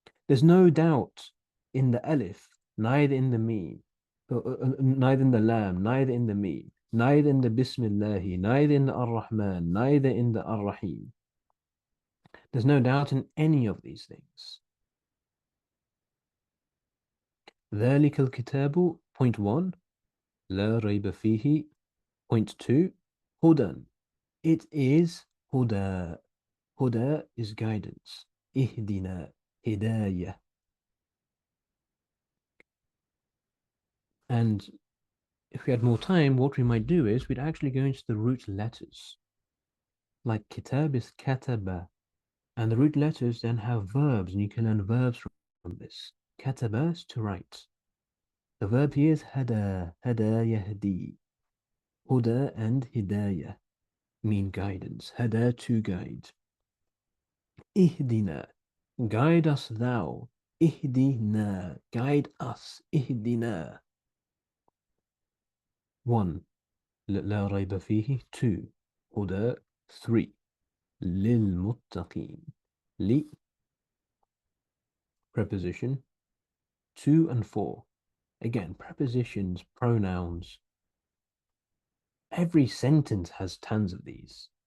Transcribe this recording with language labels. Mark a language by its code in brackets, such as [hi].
[en] There's no doubt in the alif, neither in the mim, neither in the lam, neither in the mim, neither in the bismillahi, neither in the ar-Rahman, neither in the ar-Rahim. There's no doubt in any of these things. [ar] ذلك الكتاب, [en] point one, [ar] لا ريب فيه. [en] Point two, hudan. It is huda. Huda is guidance. Ihdina, hidayah. And if we had more time, what we might do is we'd actually go into the root letters. Like kitab is kataba. And the root letters then have verbs, and you can learn verbs from this. Kataba is to write. The verb here is hada, hada yahdi. Huda and hidayah mean guidance. Hada, to guide. Ihdina, guide us thou. Ihdina, guide us. Ihdina. One, [ar] لا ريب فيه. [en] Two, [ar] هدى. [en] Three, للمتقين. Li, preposition. Two and four. Again, prepositions, pronouns. Every sentence has tons of these.